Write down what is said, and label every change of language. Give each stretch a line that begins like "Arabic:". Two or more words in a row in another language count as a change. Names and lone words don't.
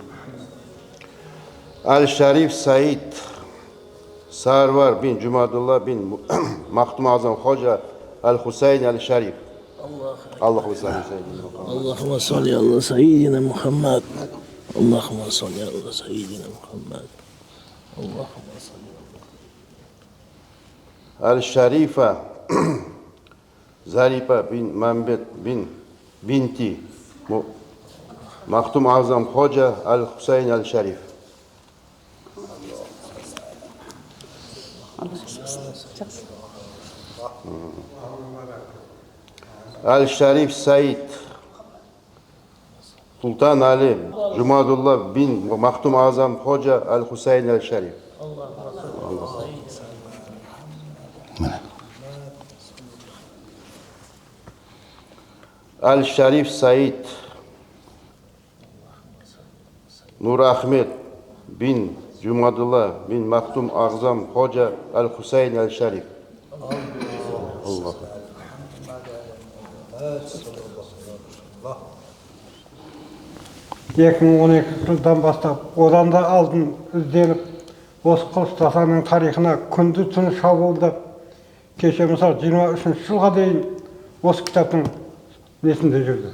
Turkish: Al-Sharif Said Sarvar bin Cumadullah bin Maktum Azam Hoca Al-Husayn Al-Sharif.
Arabic: اللهم صل سيدنا محمد. اللهم صل على سيدنا محمد اللهم صل على سيدنا محمد اللهم صل
Turkish: Al-Sharifa Zarifa bin Mehmet bin Binti Maktum Azam Hoca Al-Husayn Al-Sharif. Allah razı olsun. Çok sağ ol. Al-Sharif Said Sultan Ali Jumadullah bin Maktum Azam Hoca Al-Husayn Al-Sharif. Al-Sharif Said Nur Ahmed bin Jumadullah bin Maktum Azam Hoca Al-Husayn Al-Sharif. Allah.
Kazakh: жылдан бастап, одан да алдын ізделіп, осы Қылыш Тасаның тарихына күнді түні шабуылдап, кеше мысалы 23 жылға дейін осы кітаптың несінде жүрді.